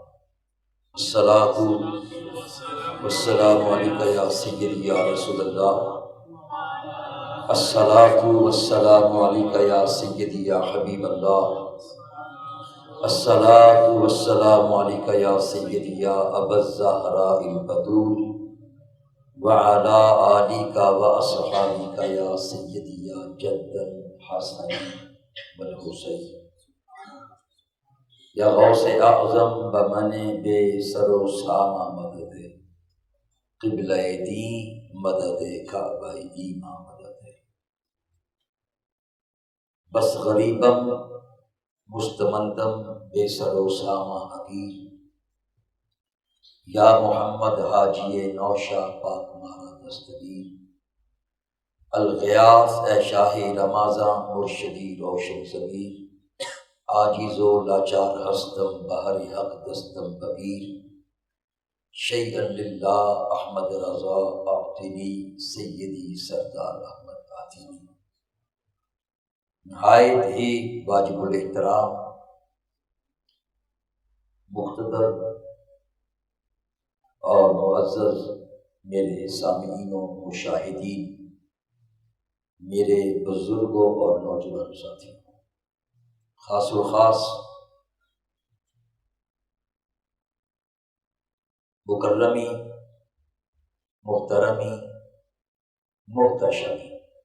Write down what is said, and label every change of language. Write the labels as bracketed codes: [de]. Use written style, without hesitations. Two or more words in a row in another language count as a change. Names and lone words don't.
[ar] الصلاة والسلام عليك يا سيدي يا رسول الله الصلاة والسلام عليك يا سيدي يا حبيب الله الصلاة والسلام عليك يا سيدي يا أبا الزهراء البتول وعلى آلك وأصحابك يا سيدي يا جد الحسن والحسين [fa] یا غوث اعظم بمن بے سر و سامہ مدد قبلہ دی مدد کعبہ ایماں مدد بس غریبم مستمندم بے سر و سامہ حقیر یا محمد حاجی نوشا پاک مارا دستگیر الغیاث اے شاہ رمازاں مرشدی روشن ضمیر عاجز و لاچار ہستم بہر حق دستم بگیر [ar] شیئا للہ [fa] احمد رضا اعطنی سیدی سردار احمد آتینی [ur] نہایت ہی واجب الاحترام مقتدر اور معزز میرے سامعین و مشاہدین، میرے بزرگوں اور نوجوان ساتھیوں، خاص و خاص مکرمی محترمی محتشمی